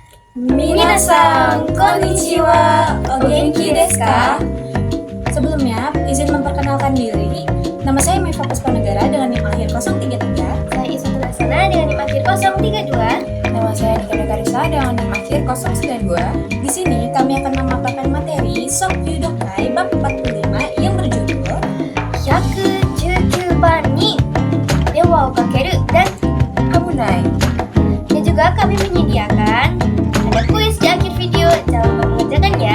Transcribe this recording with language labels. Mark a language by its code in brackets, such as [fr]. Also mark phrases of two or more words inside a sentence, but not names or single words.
[ja] 皆さん、こんにちは、お元気ですか? [id] Sebelumnya, izin memperkenalkan diri. Nama saya Meva Puspanegara dengan NIM akhir 033. Saya Isma Laksana dengan NIM akhir 032. Nama saya Nika Dekarisa dengan NIM akhir 092. Di sini kami akan memaparkan materi Sokyu Dokai bab 45 yang berjudul [ja] 119 番に電話をかける dan [id] Amunai. dan juga kami menyediakan ada kuis di akhir video. Jangan lupa mengerjakannya.